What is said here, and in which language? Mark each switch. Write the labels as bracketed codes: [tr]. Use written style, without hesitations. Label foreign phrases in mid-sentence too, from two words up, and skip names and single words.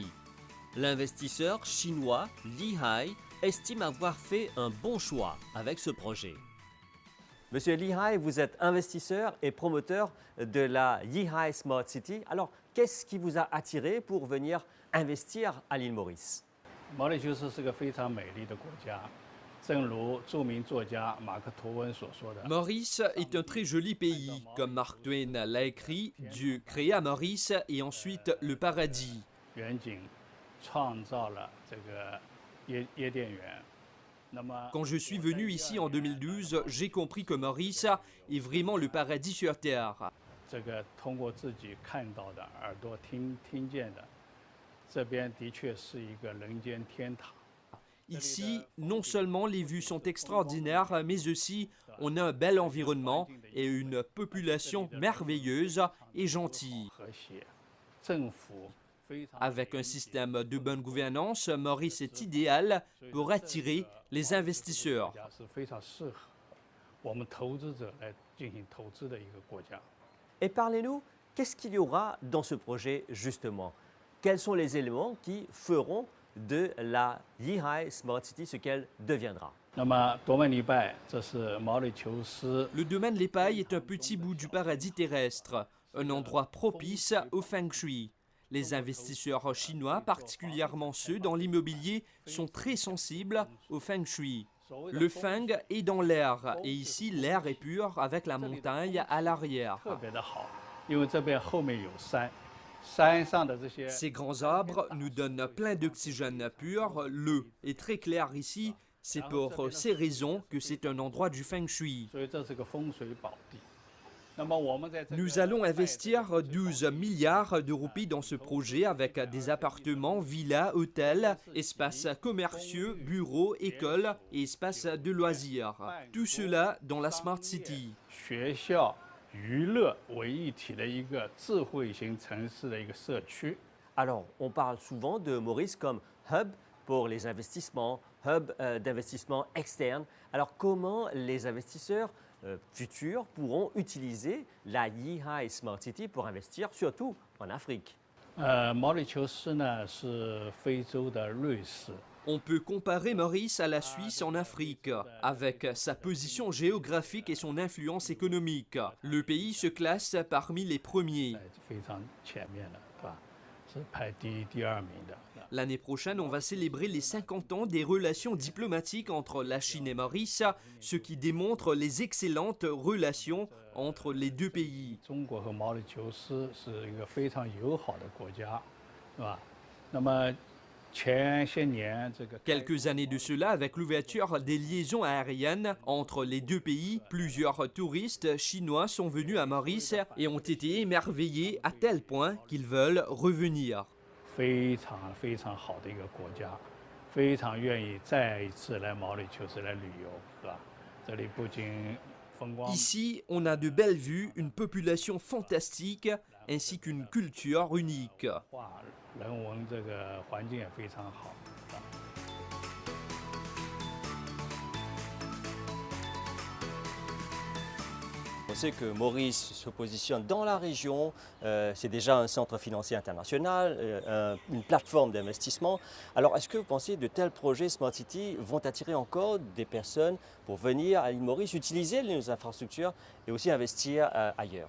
[fr] L'investisseur chinois Lihai estime avoir fait un bon choix avec ce projet. Monsieur Lihai, vous êtes investisseur et promoteur de la Yihai Smart City. Alors, qu'est-ce qui vous a attiré pour venir investir à l'île Maurice? [zh] 毛里求斯是个非常美丽的国家，正如著名作家马克·吐温所说的。 [fr] Maurice est un très joli pays. Comme Mark Twain l'a écrit, Dieu créa Maurice et ensuite le paradis. [zh] 远景创造了这个耶甸园。那么， [fr] Quand je suis venu ici en 2012, j'ai compris que Maurice est vraiment le paradis sur terre. [zh] 这个通过自己看到的、耳朵听见的，这边的确是一个人间天堂。 [fr] Ici, non seulement les vues sont extraordinaires, mais aussi on a un bel environnement et une population merveilleuse et gentille. [zh] 和谐，政府非常 [fr] Avec un système de bonne gouvernance, Maurice est idéal pour attirer les investisseurs. [zh] 国家是非常适合我们投资者来进行投资的一个国家。 [fr] Et parlez-nous, qu'est-ce qu'il y aura dans ce projet justement? Quels sont les éléments qui feront de la Yihai Smart City ce qu'elle deviendra? [zh] 那么多曼尼拜，这是毛里求斯 [fr] Le domaine Les Pailles est un petit bout du paradis terrestre, un endroit propice au feng shui. Les investisseurs chinois, particulièrement ceux dans l'immobilier, sont très sensibles au feng shui. Le feng est dans l'air et ici l'air est pur avec la montagne à l'arrière. [zh] 特别的好，因为这边后面有山，山上的这些 [fr] Ces grands arbres nous donnent plein d'oxygène pur. Le est très clair ici. C'est pour ces raisons que c'est un endroit du feng shui. [zh] 所以这是个风水宝地。那么我们在这个 [fr] Nous allons investir 12 milliards de roupies dans ce projet avec des appartements, villas, hôtels, espaces commerciaux, bureaux, écoles et espaces de loisirs. Tout cela dans la Smart City. [zh] 学校、娱乐为一体的一个智慧型城市的一个社区。 [fr] Alors, on parle souvent de Maurice comme hub pour les investissements, hub d'investissement externe. Alors, comment les investisseurs futurs pourront utiliser la Yihai Smart City pour investir, surtout en Afrique? [zh] 毛里求斯呢是非洲的瑞士， [fr] On peut comparer Maurice à la Suisse en Afrique, avec sa position géographique et son influence économique. Le pays se classe parmi les premiers. [zh] 在非常前面的，对吧？是排第一、第二名的。 [fr] L'année prochaine, on va célébrer les 50 ans des relations diplomatiques entre la Chine et Maurice, ce qui démontre les excellentes relations entre les deux pays. [zh] 中国和毛里求斯是一个非常友好的国家，是吧？那么前些年这个 [fr] Quelques années de cela, avec l'ouverture des liaisons aériennes entre les deux pays, plusieurs touristes chinois sont venus à Maurice et ont été émerveillés à tel point qu'ils veulent revenir. [zh] 非常非常好的一个国家，非常愿意再一次来毛里求斯来旅游，是吧？这里不仅风光 [fr] Ici, on a de belles vues, une population fantastique ainsi qu'une culture unique. [zh] 化，人文这个环境也非常好。 [fr] On sait que Maurice se positionne dans la région, c'est déjà un centre financier international, une plateforme d'investissement. Alors est-ce que vous pensez que de tels projets Smart City vont attirer encore des personnes pour venir à l'île Maurice, utiliser nos infrastructures et aussi investir ailleurs?